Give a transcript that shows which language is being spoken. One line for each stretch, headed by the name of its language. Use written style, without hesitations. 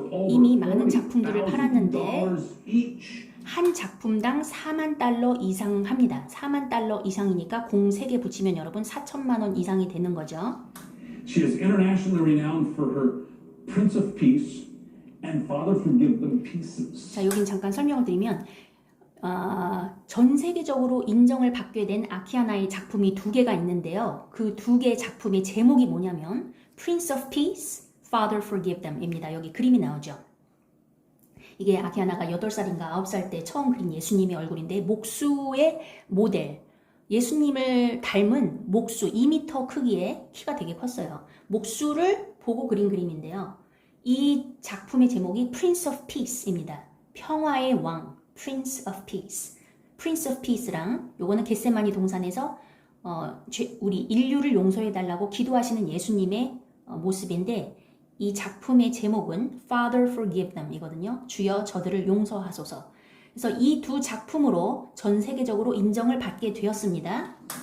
Korean: 이미 많은 작품들을 팔았는데 한 작품당 4만 달러 이상 합니다. 4만 달러 이상이니까 공 3개 붙이면 여러분 4천만 원 이상이 되는 거죠.
English: She is internationally renowned for her Prince of Peace and Father Forgive Them Pieces.
Korean: 자, 여긴 잠깐 설명을 드리면 전 세계적으로 인정을 받게 된 아키아나의 작품이 2개가 있는데요. 그 2개 작품의 제목이 뭐냐면 Prince of Peace, Father Forgive Them 입니다. 여기 그림이 나오죠. 이게 아키아나가 8살인가 9살 때 처음 그린 예수님의 얼굴인데 목수의 모델, 예수님을 닮은 목수 2m 크기의 키가 되게 컸어요. 목수를 보고 그린 그림인데요. 이 작품의 제목이 Prince of Peace입니다. 평화의 왕, Prince of Peace. Prince of Peace랑 요거는 겟세마니 동산에서 우리 인류를 용서해달라고 기도하시는 예수님의 모습인데 이 작품의 제목은 Father Forgive Them 이거든요. 주여 저들을 용서하소서. 그래서 이 2 작품으로 전 세계적으로 인정을 받게 되었습니다.